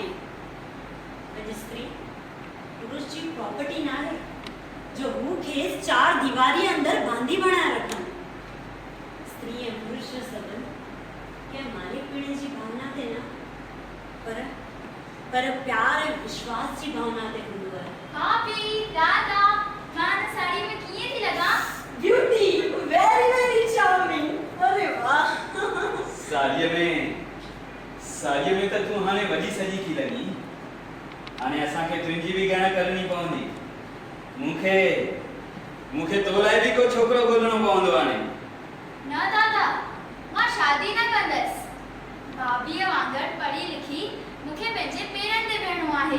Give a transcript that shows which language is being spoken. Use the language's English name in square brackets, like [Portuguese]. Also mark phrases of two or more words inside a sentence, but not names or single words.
[Sindhi] अॼु स्त्री पुरुष जी प्रॉपर्टी न आहे जो हू खेसि चार दीवारी अंदरि बांधी बणाए रखनि। स्त्री ऐं पुरुष जो संबंध कंहिं मालिक पीणे जी भावना ते न पर प्यार ऐं विश्वास जी भावना ते हूंदो आहे। भाभी दादा मां साड़ी में कीअं थी लॻां? [English] beauty very very charming. [Sindhi] अरे वाह साड़ीअ में त तूं हाणे वॾी सजी थी लॻी। हाणे असांखे तुंहिंजी बि ॻण करणी पवंदी। मूंखे तो लाइ बि को छोकिरो ॻोल्हणो पवंदो हाणे। न दादा मां शादी न कंदसि। भाभीअ वांगुरु पढ़ी लिखी मूंखे पंहिंजे पेरनि ते बीहणो आहे।